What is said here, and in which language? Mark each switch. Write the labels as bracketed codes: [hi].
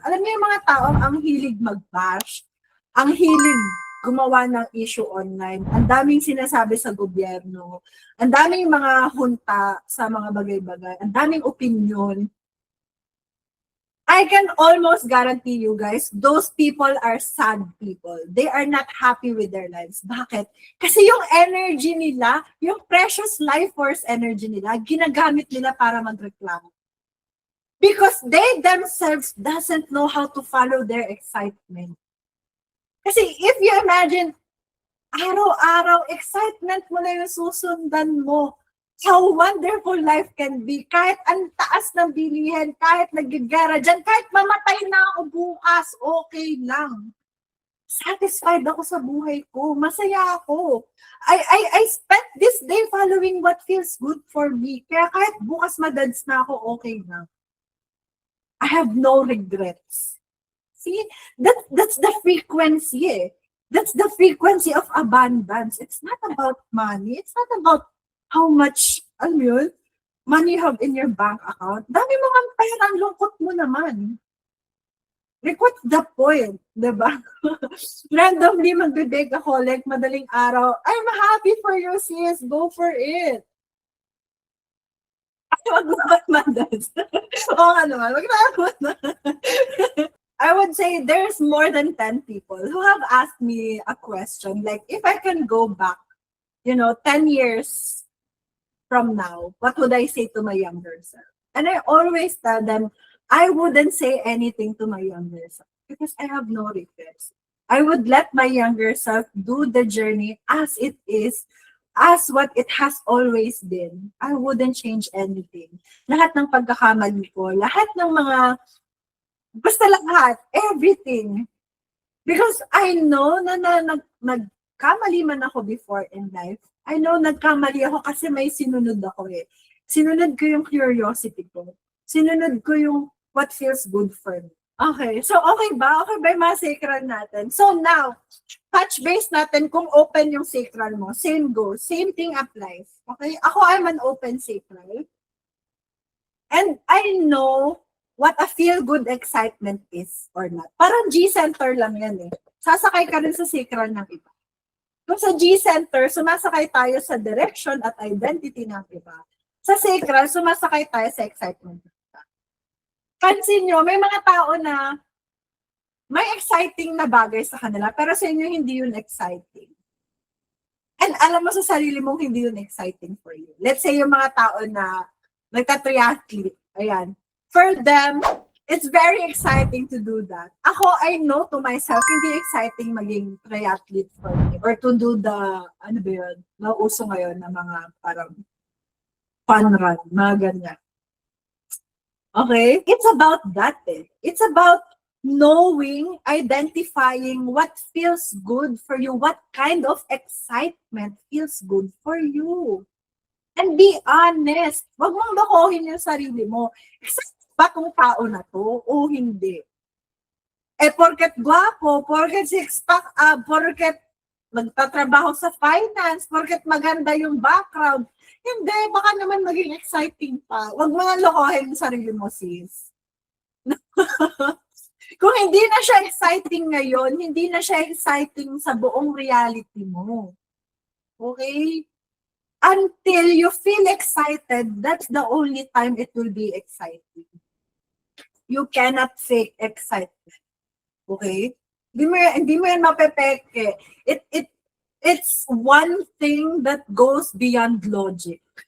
[tl] Alam niyo yung mga taong ang hilig mag-bash, ang hilig gumawa ng issue online, ang daming sinasabi sa gobyerno, ang daming mga hunta sa mga bagay-bagay, ang daming opinion. [en] I can almost guarantee you guys, those people are sad people. They are not happy with their lives. [tl] Bakit? Kasi yung energy nila, yung precious life force energy nila, ginagamit nila para magreklamo. [en] Because they themselves doesn't know how to follow their excitement. [tl] Kasi if you imagine, araw-araw, excitement mo na yung susundan mo. [en] How wonderful life can be. [tl] Kahit ang taas ng bilihin, kahit nagigara dyan, kahit mamatay na ako bukas, okay lang. Satisfied ako sa buhay ko. Masaya ako. [en] I spent this day following what feels good for me. [tl] Kaya kahit bukas madads na ako, okay lang. [en] I have no regrets. See? That's the frequency eh. That's the frequency of abundance. It's not about money. It's not about how much, [tl] alam yun, [en] money you have in your bank account. [tl] Dami mo kang pera, ang lungkot mo naman. [en] Like, what's the point? Diba? [tl] Randomly magbibig ako, like, madaling araw, [en] I'm happy for you, sis. Go for it. [tl] Ay, wag naman, dads. Oo nga naman, wag naman. [en] I would say there's more than 10 people who have asked me a question, like, if I can go back, 10 years from now, what would I say to my younger self? And I always tell them, I wouldn't say anything to my younger self because I have no regrets. I would let my younger self do the journey as it is, as what it has always been. I wouldn't change anything. [tl] Lahat ng pagkakamali ko, lahat ng mga, basta lahat, everything. [en] Because I know [tl] na nagkamali man ako [en] before in life. I know [tl] nagkamali ako kasi may sinunod ako eh. Sinunod ko yung curiosity ko. Sinunod ko yung [en] what feels good for me. Okay, so okay ba? [tl] Okay ba yung mga sacral natin? So now, touch base natin kung open yung sacral mo. Same goes. [en] Same thing applies. Okay? Ako, I'm an open sacral. And I know what a feel-good excitement is or not. [tl] Parang G-center lang yan eh. Sasakay ka rin sa sacral ng iba. Kung sa G-center, sumasakay tayo sa direction at identity ng iba. Sa sacral, sumasakay tayo sa excitement. Pansin nyo, may mga tao na may exciting na bagay sa kanila, pero sa inyo hindi yun exciting. And alam mo sa sarili mong hindi yun exciting for you. [en] Let's say [tl] yung mga tao na nagka-triathlete, ayan. [en] For them, it's very exciting to do that. Ako, I know to myself, [tl] hindi exciting maging [en] triathlete for me. Or to do the, [tl] ano ba yun, nauuso ngayon na mga parang fun run, mga ganyan. [en] Okay? It's about that eh. It's about knowing, identifying what feels good for you, what kind of excitement feels good for you. And be honest. [tl] Huwag mong lokohin yung sarili mo. Excited ba tong tao na to o hindi? Eh, porket gwapo, porket six-pack, porket magtatrabaho sa finance, porket maganda yung background, hindi, baka naman maging exciting pa. Huwag mo nga lokohin yung sarili mo, sis. Kung hindi na siya exciting ngayon, hindi na siya exciting sa buong reality mo. [en] Okay? Until you feel excited, that's the only time it will be exciting. You cannot fake excitement. Okay? [tl] Hindi mo yan mapepeke. [en] It's one thing that goes beyond logic.